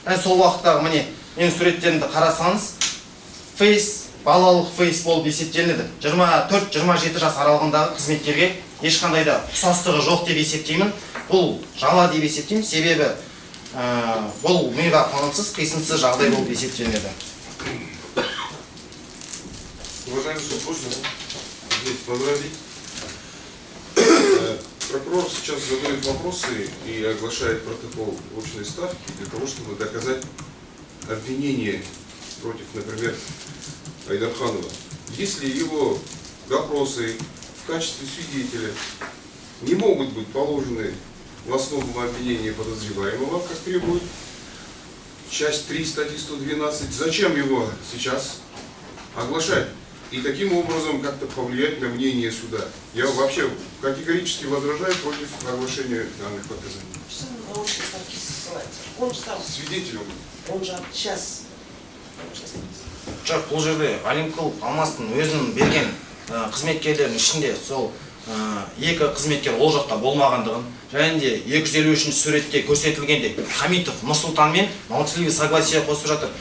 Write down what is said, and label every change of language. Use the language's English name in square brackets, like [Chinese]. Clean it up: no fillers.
[Kazakh] Сол уақыттағы міне, менің суреттерімді қарасаңыз, фейс, балалық фейс болып есептелінеді. 24-27 жас аралығындағы қызметкерге ешқандай да ұқсастығы жоқ деп есептеймін. Бұл жала деп есептеймін, себебі бұл миға қонымсыз, қисынсыз жағдай болып есептелінеді. [Russian] Уважаемый суд, можно здесь возразить? Прокурор сейчас задает вопросы и оглашает протокол очной ставки для того, чтобы доказать обвинение против, например, Айдарханова. Если его допросы в качестве свидетеля не могут быть положены в основу обвинения подозреваемого, как требует часть 3 статьи 112, зачем его сейчас оглашать? И таким образом как-то повлиять на мнение суда. Я вообще категорически возражаю против оглашения данных показаний. Что на очной ставке ссылается? Он же там, Свидетелем. он же сейчас. [Kazakh] Жоқ, бұл жерде Алимков Алмастың өзінің берген қызметкерлерінің ішінде сол екі қызметкер ол жақта болмағандығын, және де 253 суретте көрсетілгенде Хамитов Нұрсұлтан мен [Russian] молчаливый согласие [Kazakh] қосып жатыр.